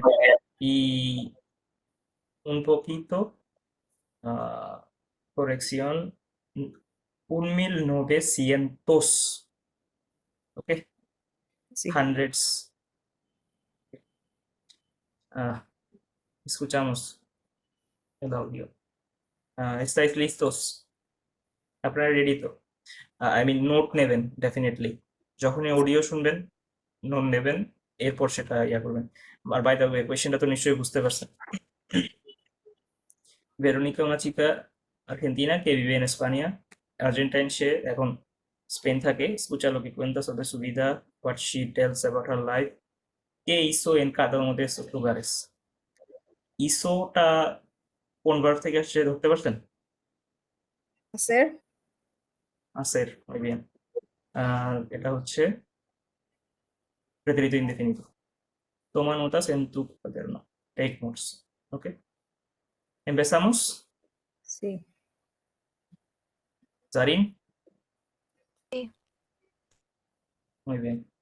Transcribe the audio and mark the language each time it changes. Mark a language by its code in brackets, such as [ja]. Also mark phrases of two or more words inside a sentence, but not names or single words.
[es] Y un poquito, corrección, 1900, ¿ok? Sí. Hundreds. Escuchamos el audio. ¿Estáis listos? [bn] আপনারা রেডি তো? [en] I mean [bn] নোট নেবেন ডেফিনেটলি। যখনই অডিও শুনবেন নোট নেবেন, এরপর সেটা ইয়া করবেন। আর [en] by the way, [bn] কোয়েশ্চেনটা তো নিশ্চয়ই বুঝতে পারছেন। [es] Verónica, una chica argentina que vive en España. Argentine [bn] সে এখন স্পেন থাকে। [es] Escucha lo que cuenta sobre su vida, [en] what she tells about her life. [es] ¿Qué hizo en cada uno de esos lugares? [bn] Hizoটা কোন ভার্ব থেকে আসছে ধরতে পারছেন? [es] Hacer. Hacer, muy bien. [bn] এটা হচ্ছে [es] pretérito indefinido. Toma notas en tu cuaderno. [en] Take notes. [es] ¿Ok? ¿Empezamos? Sí. Zarin. Sí. Muy bien.